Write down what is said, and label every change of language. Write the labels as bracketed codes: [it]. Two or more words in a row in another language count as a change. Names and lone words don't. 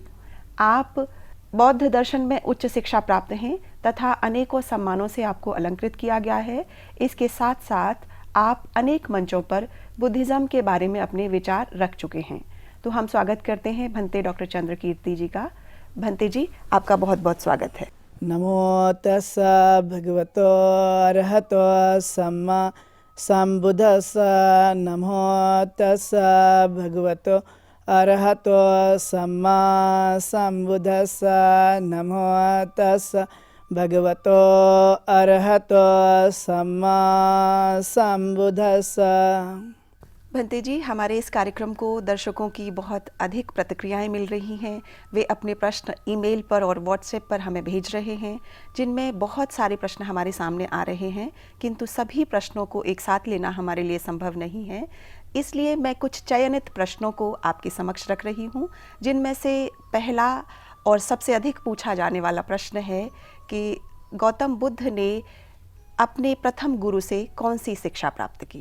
[hi] आप बौद्ध दर्शन में उच्च शिक्षा प्राप्त हैं तथा अनेकों सम्मानों से आपको अलंकृत किया गया है। इसके साथ साथ आप अनेक मंचों पर बुद्धिज़्म के बारे में अपने विचार रख चुके हैं। तो हम स्वागत करते हैं भंते डॉक्टर चंद्र कीर्ति जी का। भंते जी, आपका बहुत बहुत स्वागत है। [pi] नमो तस्सा भगवतो अरहतो सम्मा सम्बुद्धस्सा। नमो तस्सा भगवतो अरहतो सम्मा सम्बुद्धस्सा। नमो तस्सा भगवतो अरहतो सम्मा सम्बुद्धस्सा। [hi] भंते जी, हमारे इस कार्यक्रम को दर्शकों की बहुत अधिक प्रतिक्रियाएं मिल रही हैं। वे अपने प्रश्न ईमेल पर और व्हाट्सएप पर हमें भेज रहे हैं, जिनमें बहुत सारे प्रश्न हमारे सामने आ रहे हैं, किंतु सभी प्रश्नों को एक साथ लेना हमारे लिए संभव नहीं है। इसलिए मैं कुछ चयनित प्रश्नों को आपके समक्ष रख रही हूँ, जिनमें से पहला और सबसे अधिक पूछा जाने वाला प्रश्न है कि गौतम बुद्ध ने अपने प्रथम गुरु से कौन सी शिक्षा प्राप्त की।